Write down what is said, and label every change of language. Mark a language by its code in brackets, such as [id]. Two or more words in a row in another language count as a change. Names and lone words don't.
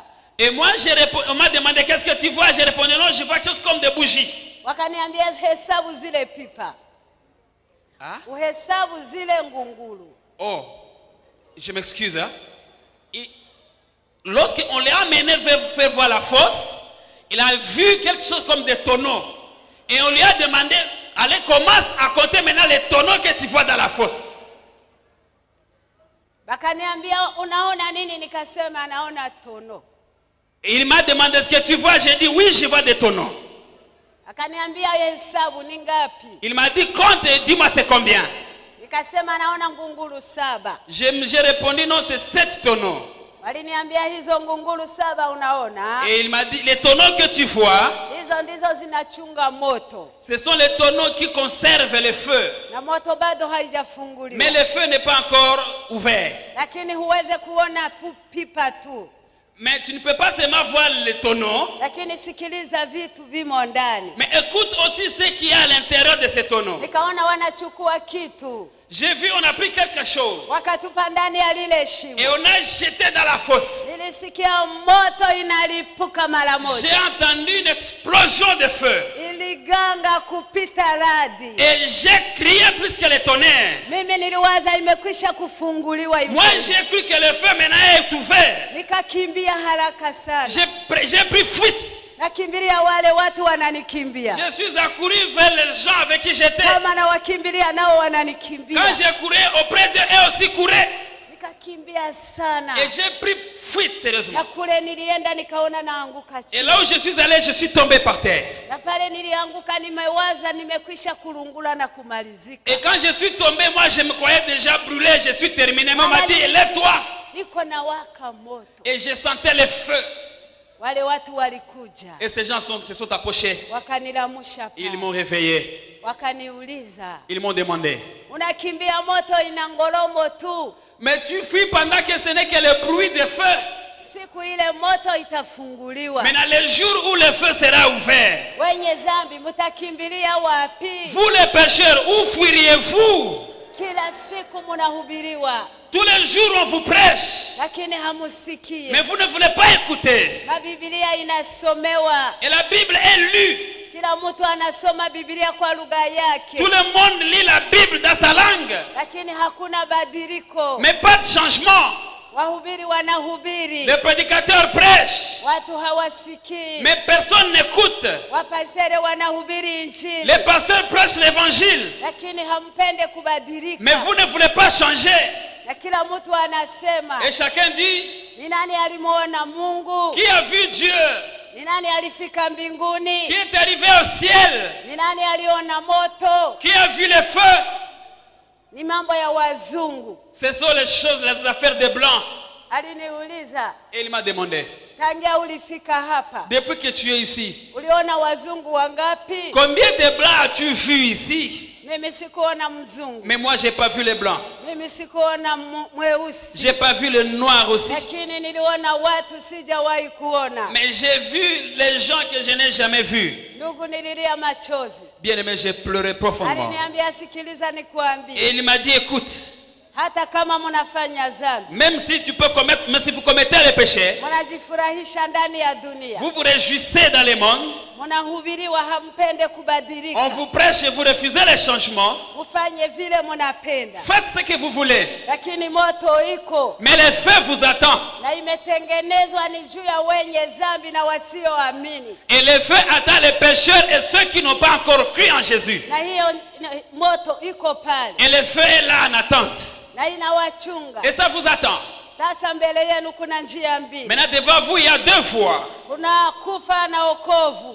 [fr] Et moi, on m'a demandé qu'est-ce que tu vois. J'ai répondu non, je vois quelque chose comme des bougies. [sw] Wakaniambia hesabu zile pipa. Uhesabu zile ngungulu. [fr] Oh, je m'excuse. Hein? Lorsqu'on l'a amené faire voir la fosse, il a vu quelque chose comme des tonneaux. Et on lui a demandé, allez, commence à compter maintenant les tonneaux que tu vois dans la fosse. [sw] Wakaniambia unaona nini? Nikasema naona tono. [fr] Et il m'a demandé ce que tu vois. J'ai dit oui, je vois des tonneaux. [sw] Akaniambia hesabu ni ngapi? [fr] Il m'a dit compte et dis-moi c'est combien. [sw] Nikasema naona ngungulu 7. [fr] J'ai répondu non, c'est 7 tonneaux. [sw] Waliniambia hizo ngungulu 7 unaona? [fr] Et il m'a dit les tonneaux que tu vois, [sw] hizo ndizo zinachunga moto. [fr] Ce sont les tonneaux qui conservent le feu. [sw] Na moto bado haijafunguliwa. [fr] Mais le feu n'est pas encore ouvert. [sw] Lakini huweze kuona pipa tu. [fr] Mais tu ne peux pas seulement voir les tonneaux. [sw] Lakini sikiliza vitu vimo ndani. [fr] Mais écoute aussi ce qu'il y a à l'intérieur de ces tonneaux. [sw] Nikaona wanachukua kitu. [fr] J'ai vu, on a pris quelque chose. [sw] Wakatupa ndani ya lile shimo. [fr] Et on a jeté dans la fosse. [sw] Nilisikia moto inalipuka mara moja. [fr] J'ai entendu une explosion de feu. [sw] Iliganga kupita radi. [fr] Et j'ai crié plus que le tonnerre. [sw] Mimi niliwaza imekwisha kufunguliwa hivi. [fr] Moi j'ai cru que le feu maintenant est ouvert. [sw] Nikakimbia haraka sana. [fr] J'ai pris fuite. [sw] Nakimbilia wale watu wananikimbia. [fr] Je suis accouru vers les gens avec qui j'étais. [sw] Kama na wakimbilia nao wananikimbia. [fr] Quand j'ai couru auprès d'eux, eux aussi couraient. [sw] Nikakimbia sana. [fr] Et j'ai pris fuite sérieusement. [sw] Na kule nilienda nikaona naanguka chini. [fr] Et là où je suis allé, je suis tombé par terre. [sw] Na pale nilianguka nimewaza nimekwisha kulungula na kumalizika. [fr] Et quand je suis tombé, moi je me croyais déjà brûlé, je suis terminé. Maman m'a dit lève-toi. [sw] Niko na waka moto. [fr] Et je sentais le feu. [sw] Wale watu walikuja. [fr] Et ces gens se sont approchés. [sw] Wakanilamusha pa. [fr] Ils m'ont réveillé. [sw] Wakaniuliza. [fr] Ils m'ont demandé. [sw] Unakimbia moto ina ngoromo tu. [fr] Mais tu fuis pendant que ce n'est que le bruit de feu. [sw] Siku ile moto itafunguliwa. [fr] Maintenant le jour où le feu sera ouvert. [sw] Wenye zambi mutakimbilia wapi? [fr] Vous les pécheurs, où fuiriez-vous? [sw] Kila siku munahubiriwa. [fr] Tous les jours on vous prêche. [sw] Lakini hamusikii. [fr] Mais vous ne voulez pas écouter. [sw] Na Biblia inasomewa. [fr] Et la Bible est lue. [sw] Kila mtu anasoma Biblia kwa lugha yake. [fr] Tout le monde lit la Bible dans sa langue. [sw] Lakini hakuna badiliko. [fr] Mais pas de changement. [sw] Wahubiri wanahubiri. [fr] Les prédicateurs prêchent. [sw] Watu hawasikii. [fr] Mais personne n'écoute. [sw] Wapastere wanahubiri injili. [fr] Les pasteurs prêchent l'évangile. [sw] Lakini hampende kubadilika. [fr] Mais vous ne voulez pas changer. [sw] Na kila mtu anasema. [fr] Et chacun dit. [sw] Ni nani alimuona Mungu? [fr] Qui a vu Dieu? [sw] Ni nani alifika mbinguni? [fr] Qui est arrivé au ciel? [sw] Ni nani aliona moto? [fr] Qui a vu le feu? [sw] Ni mambo ya wazungu. [fr] Ce sont les choses, les affaires des blancs. [sw] Aliniuliza. [fr] Et il m'a demandé. [sw] Tangia ulifika hapa. [fr] Depuis que tu es ici. [sw] Uliona wazungu wangapi? [fr] Combien de blancs as-tu vu ici? [sw] Mimi sikuona mzungu. [fr] Mais moi j'ai pas vu les blancs. [sw] Mimi sikuona mweusi. [fr] J'ai pas vu le noir aussi. [sw] Lakini niliona watu sijawahi kuona. [fr] Mais j'ai vu les gens que je n'ai jamais vus. [sw] Ndugu nililia machozi. [fr] Bien aimé, j'ai pleuré profondément. [sw] Aliniambia sikiliza nikuambie. [fr] Et il m'a dit écoute. [sw] Hata kama mnafanya dhambi. [fr] Même si tu peux commettre, mais si vous commettez les péchés. [sw] Mnajifurahisha ndani ya dunia. [fr] Vous vous réjouissez dans le monde. [sw] Mnahubiriwa hampende kubadilika. [fr] On vous prêche et vous refusez les changements. [sw] Mfanye vile mnapenda. [fr] Faites ce que vous voulez. [sw] Lakini moto iko. [fr] Mais le feu vous attend. [sw] Na imetengenezwa ni juu ya wenye dhambi na wasioamini. [fr] Et le feu attend les pécheurs et ceux qui n'ont pas encore cru en Jésus. [sw] Na hiyo moto iko pale. [fr] Et le feu est là en attente. [sw] Na inawachunga. [fr] Et ça vous attend. [sw] Sasa mbele yenu kuna njia mbili. [fr] Maintenant devant vous il y a deux voies. [sw] Kuna kufa na wokovu.